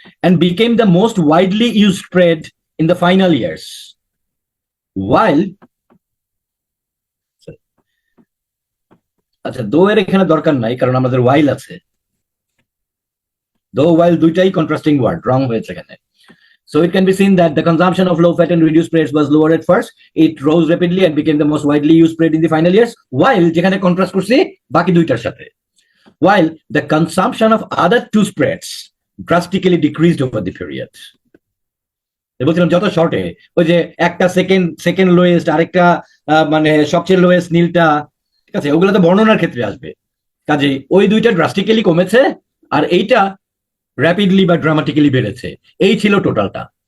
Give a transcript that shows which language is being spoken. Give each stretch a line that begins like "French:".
English: And became the most widely use spread in the final years, while.
Bangla: আচ্ছা, দো এর এখানে দরকার নাই কারণ আমাদের ওয়াইল আছে। দো ওয়াইল দুইটাই কন্ট্রাস্টিং ওয়ার্ড, রং হয়েছে এখানে।
English: So it can be seen that the consumption of low fat and reduced spreads was lower at first. It rose rapidly and became the most widely used spread in the final years. While
Bangla: যেখানে contrast করছি বাকি দুইটার সাথে,
English: while the consumption of other two spreads drastically decreased over the period.
Bangla: বলছিলাম যত শর্টে, ওই যে একটা সেকেন্ড সেকেন্ড লোয়েস্ট, আরেকটা মানে সবচেয়ে লোয়েস্ট নীলটা, ঠিক আছে, ওগুলো তো বর্ণনার ক্ষেত্রে আসবে। কাজে ওই দুইটা ড্রাস্টিক্যালি কমেছে, আর এইটা র্যাপিডলি বা ড্রামাটিক্যালি বেড়েছে। এই ছিল টোটালটা।